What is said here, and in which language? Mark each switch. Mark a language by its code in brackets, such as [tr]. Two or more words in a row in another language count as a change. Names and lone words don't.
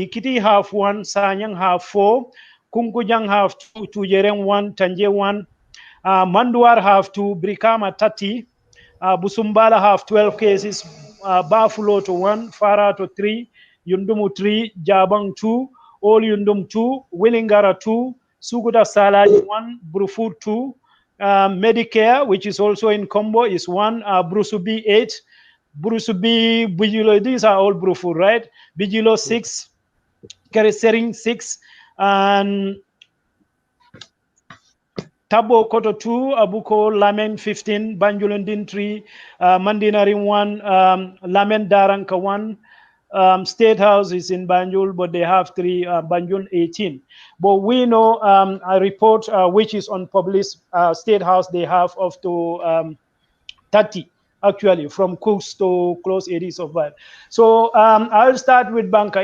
[en] Kitty have 1, Sanyang have 4, Kunkujang have 2, Tujereng 1, Tanje 1, Manduar have 2, Brikama 30, Busumbala have 12 cases, Bafulo to 1, Farah to 3, Yundumu 3, Jabang 2, All Yundum 2, Willingara 2, Suguta Salaj 1, Brufut 2, Medicare, which is also in Combo, is 1, Brusubi 8, Brusubi, Bijilo, these are all Brufu, right? Bijilo 6, Keresering 6, and Tabo Koto 2, Abuko Lamen 15, Banjulundin 3, Mandinarin 1, Lamen Daranka 1, State House is in Banjul, but they have 3, Banjul 18. But we know a report which is unpublished, State House, they have up to 30, actually, from Cooks to close areas of that. So I'll start with Banka.